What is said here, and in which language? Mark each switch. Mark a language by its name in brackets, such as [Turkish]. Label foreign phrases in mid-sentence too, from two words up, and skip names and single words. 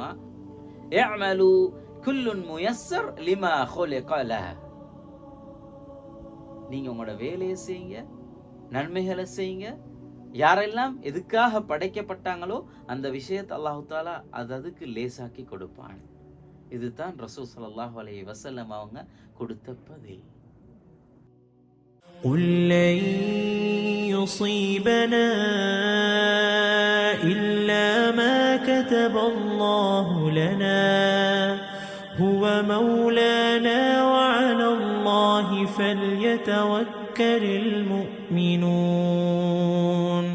[Arabic] اعملوا فكل ميسر لما خلق له, [Tamil] நீங்க உங்களோட வேலையை செய்யுங்க, நன்மைகளை செய்யுங்க. யாரெல்லாம் எதுக்காக படைக்கப்பட்டாங்களோ அந்த விஷயத்தை அல்லாஹ் தஆலா அதுக்கு லேசாக்கி கொடுப்பான். இதுதான் ரசூல் [Arabic] صلى الله عليه وسلم [Tamil] அவங்க கொடுத்த பதில். [Arabic] قُل لَّن يُصِيبَنَا إِلَّا مَا كَتَبَ اللَّهُ لَنَا هُوَ مَوْلَانَا وَعَلَى اللَّهِ فَلْيَتَوَكَّلِ الْمُؤْمِنُونَ